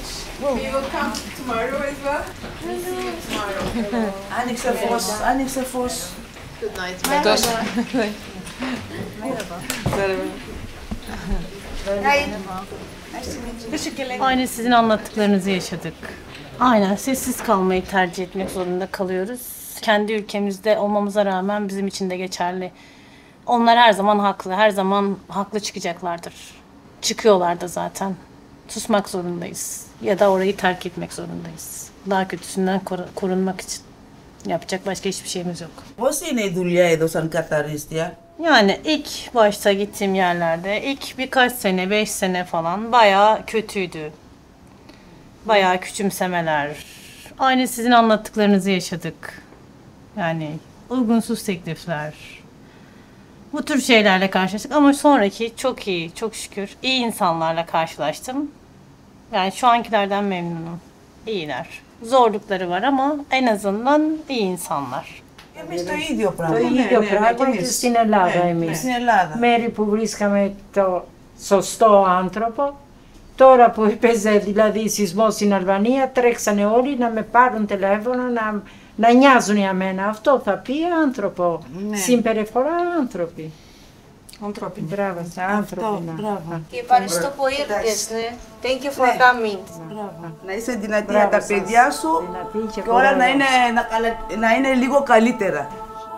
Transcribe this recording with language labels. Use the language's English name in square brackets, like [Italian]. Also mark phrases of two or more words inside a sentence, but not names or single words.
[English] We will come tomorrow as well. We'll see you tomorrow. [Greek] Άνοιξε φως, άνοιξε φως. [English] Good night. [Turkish] Aynen sizin anlattıklarınızı yaşadık. Aynen sessiz kalmayı tercih etmek zorunda kalıyoruz. Kendi ülkemizde olmamıza rağmen bizim için de geçerli. Onlar her zaman haklı, her zaman haklı çıkacaklardır. Çıkıyorlar da zaten. Susmak zorundayız. Ya da orayı terk etmek zorundayız. Daha kötüsünden korunmak için. Yapacak başka hiçbir şeyimiz yok. [Greek] Πώς είναι η δουλειά εδώ σαν καθαρίστια? [Turkish] Yani ilk başta gittiğim yerlerde ilk birkaç sene, 5 sene falan bayağı kötüydü. Bayağı küçümsemeler. Aynı sizin anlattıklarınızı yaşadık. Yani uygunsuz teklifler. Bu tür şeylerle karşılaştık ama sonraki çok iyi, çok şükür iyi insanlarla karşılaştım. Yani şu ankilerden memnunum. İyiler. Zorlukları var ama en azından iyi insanlar. [Greek] Εμείς το ίδιο πράγμα. Το ίδιο πράγμα και στην Ελλάδα εμείς. Στην Ελλάδα. Μέρη που βρίσκαμε το σωστό άνθρωπο. Τώρα που έπαιζε δηλαδή σεισμό στην Αλβανία, τρέξανε όλοι να με πάρουν τηλέφωνο, να νοιάζουν για μένα. Αυτό θα πει άνθρωπο. Συμπεριφορά άνθρωποι. Ανθρώπινη. Μπράβο, άνθρωποι. Και ευχαριστώ που ήρθες. [English] Thank you for coming. [Greek] Να είσαι δυνατή για τα παιδιά σου και όλα να είναι λίγο καλύτερα.